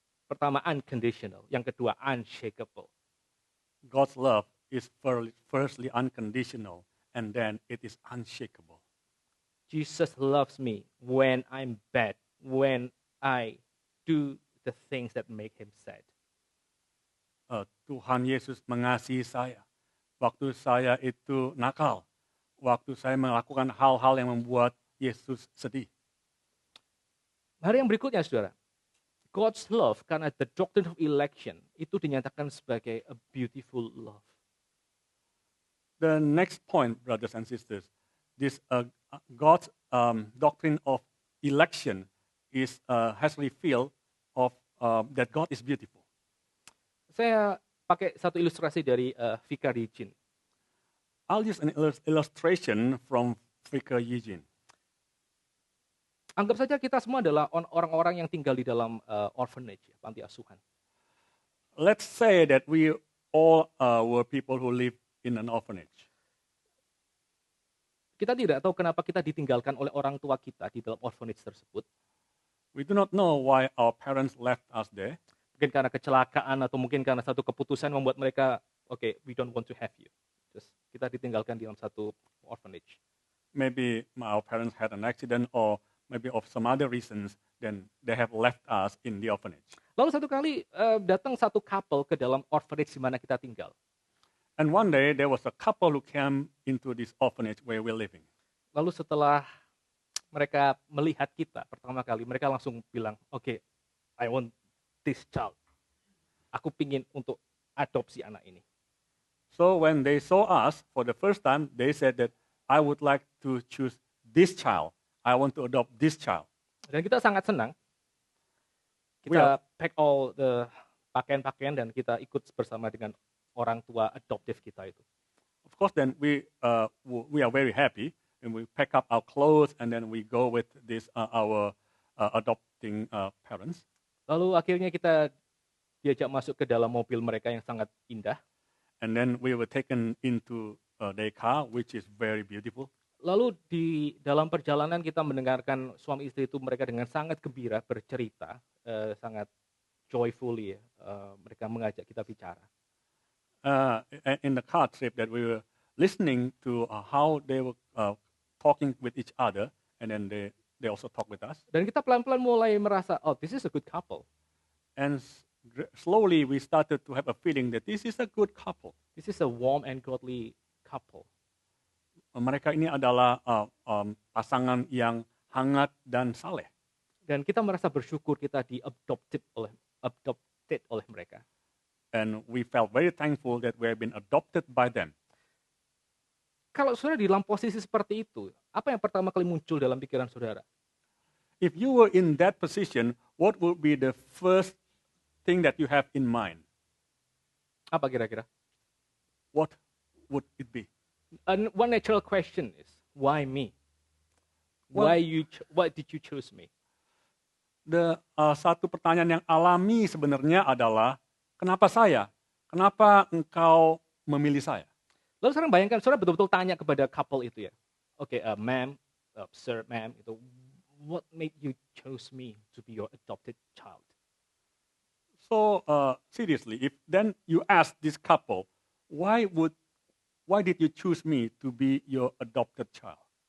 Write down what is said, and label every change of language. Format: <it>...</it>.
<id>Pertama unconditional, yang kedua unshakable.</id> <en>God's love is firstly unconditional, and then it is unshakable. Jesus loves me when I'm bad, when I do the things that make Him sad.</en> <id>Tuhan Yesus mengasihi saya waktu saya itu nakal, waktu saya melakukan hal-hal yang membuat Yesus sedih. Hari yang berikutnya, saudara,</id> <en>God's love karena the doctrine of election</en> <id>itu dinyatakan sebagai</id> <en>a beautiful love. The next point, brothers and sisters, this God's doctrine of election has revealed that God is beautiful.</en> <id>Saya pakai satu ilustrasi dari Vicar Eugene.</id> <en>I'll use an illustration from Vicar Eugene.</en> <id>Anggap saja kita semua adalah orang-orang yang tinggal di dalam orphanage, panti asuhan.</id> <en>Let's say that we all were people who live in an orphanage.</en> <id>Kita tidak tahu kenapa kita ditinggalkan oleh orang tua kita di dalam orphanage tersebut.</id> <en>We do not know why our parents left us there.</en> <id>Mungkin karena kecelakaan atau mungkin karena satu keputusan membuat mereka,</id> <en>okay, we don't want to have you. Just</en> <id>kita ditinggalkan di dalam satu orphanage.</id> <en>Maybe our parents had an accident or maybe of some other reasons, then they have left us in the orphanage.</en> <id>Lalu satu kali datang satu couple ke dalam orphanage di mana kita tinggal.</id> <en>And one day there was a couple who came into this orphanage where we're living.</en> <id>Lalu setelah mereka melihat kita pertama kali, mereka langsung bilang, "Oke,</id> <en>I want this child.</en> <id>Aku pingin untuk adopsi anak ini."</id> <en>So when they saw us for the first time, they said that I would like to choose this child. I want to adopt this child.</en> <id>Dan kita sangat senang.</id> <en>We are-</en> <id>Kita</id> <en>pack all the</en> <id>pakaian-pakaian dan kita ikut bersama dengan orang tua adoptif kita itu.</id> <en>Of course, then we are very happy, and we pack up our clothes, and then we go with this our adopting parents.</en> <id>Lalu akhirnya kita diajak masuk ke dalam mobil mereka yang sangat indah.</id> <en>And then we were taken into their car, which is very beautiful.</en> <id>Lalu di dalam perjalanan kita mendengarkan suami istri itu mereka dengan sangat gembira bercerita, sangat joyfully ya, mereka mengajak kita bicara.</id> <en>In the car trip that we were listening to how they were talking with each other, and then they also talk with us.</en> <id>Dan kita pelan-pelan mulai merasa,</id> <en>oh, this is a good couple. And slowly we started to have a feeling that this is a good couple. This is a warm and godly couple.</en> <id>Mereka ini adalah pasangan yang hangat dan saleh. Dan kita merasa bersyukur kita adopted oleh mereka.</id> <en>And we felt very thankful that we have been adopted by them.</en> <id>Kalau saudara di dalam posisi seperti itu, apa yang pertama kali muncul dalam pikiran saudara?</id> <en>If you were in that position, what would be the first thing that you have in mind?</en> <id>Apa kira-kira?</id> <en>What would it be? One natural question is, why me? Well- Why did you choose me?</en> <id>Satu pertanyaan yang alami sebenarnya adalah, kenapa saya? Kenapa engkau memilih saya? Lalu sekarang bayangkan, saudara betul-betul tanya kepada couple itu ya.</id> <en>Oke, ma'am, sir, ma'am, itu, what made you choose me to be your adopted child? So seriously, if then you ask this couple, why did you choose me to be your adopted child?</en>